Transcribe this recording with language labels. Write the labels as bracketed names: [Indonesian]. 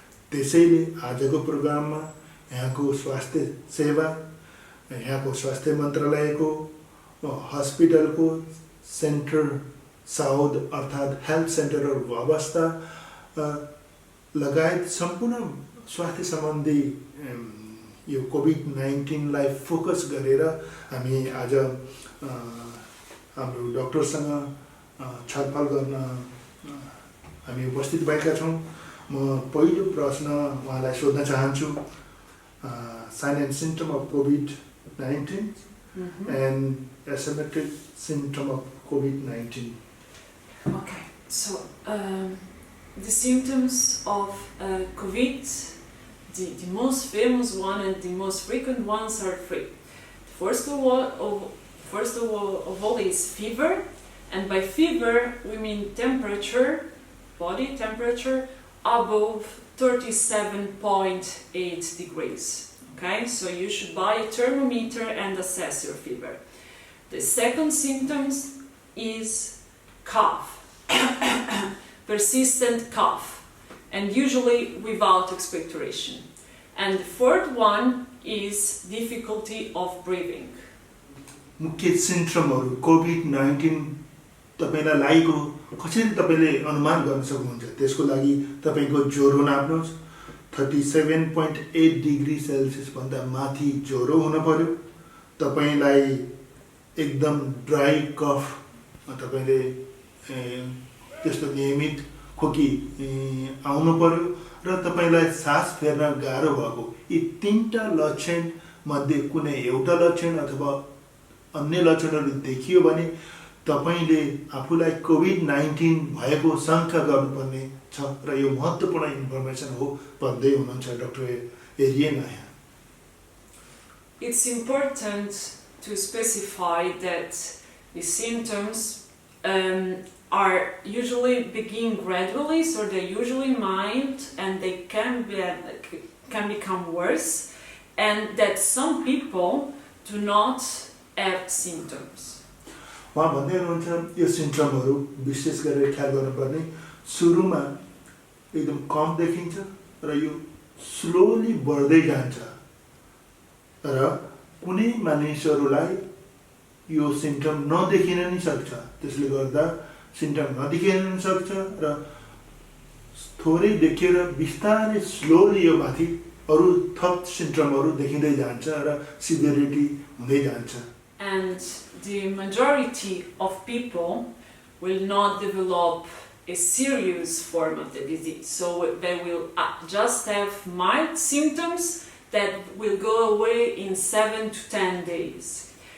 [Nepali] त्यसैले आजको प्रोग्राममा यहाँको स्वास्थ्य सेवा, यहाँको स्वास्थ्य मन्त्रालयको हस्पिटलको सेन्टर साउथ अर्थात् हेल्थ सेन्टरहरूको अवस्था लगायत सम्पूर्ण स्वास्थ्य सम्बन्धी यो कोभिड-19लाई फोकस गरेर हामी आज हाम्रो डक्टरसँग छलफल गर्न हामी उपस्थित भएका छौँ। म पहिलो प्रश्न उहाँलाई सोध्न चाहन्छु, [English] sign and symptom of COVID-19 and asymptomatic symptom of COVID-19. Okay, so the symptoms of COVID, the most famous one and the most frequent ones are three. First of all is fever, and by fever we mean temperature, body temperature above 37.8 degrees. Okay, so you should buy a thermometer and assess your fever. The second symptoms is cough, persistent cough, and usually without expectoration. And the third one is difficulty of breathing. [Nepali] मुख्य सिम्पटमहरू COVID-19 तपाईलाई लागेको कसरी तपाईले अनुमान गर्न सक्नुहुन्छ? त्यसको लागि तपाईको ज्वरो नाप्नुहोस्, 37.8 डिग्री सेल्सियस भन्दा माथि ज्वरो हुन पर्यो, तपाईलाई एकदम ड्राई कफ तपाईले त्यस्तो नियमित खोकी आउनु पर्यो र तपाईलाई सास फेर्न गाह्रो भएको यी तीनटा लक्षण मध्ये कुनै एउटा लक्षण अथवा अन्य लक्षणहरू देखियो भने तपाईले आफूलाई कोभिड-19 भएको शङ्का गर्नुपर्ने छ र यो महत्त्वपूर्ण इन्फर्मेसन हो भन्दै हुनुहुन्छ डाक्टर एरियन आया। [English] It's important to specify that the symptoms are usually begin gradually, so they're usually mild and they can become worse, and that some people do not have symptoms. [Nepali] उहाँ भन्दै हुनुहुन्छ यो सिम्पटमहरू विशेष गरेर ख्याल गर्नुपर्ने सुरुमा एकदम कम देखिन्छ र यो स्लोली बढ्दै जान्छ र कुनै मानिसहरूलाई यो सिम्पटम नदेखिन नि सक्छ, त्यसले गर्दा सिम्पटम नदेखिन नि सक्छ र थोरै देखेर बिस्तारै स्लोली यो माथि अरू थप सिम्पटमहरू देखिँदै जान्छ र सिभियरिटी हुँदै जान्छ। [English] And the majority of people will not develop a serious form of the disease, so they will just have mild symptoms that will go away in 7 to 10 days.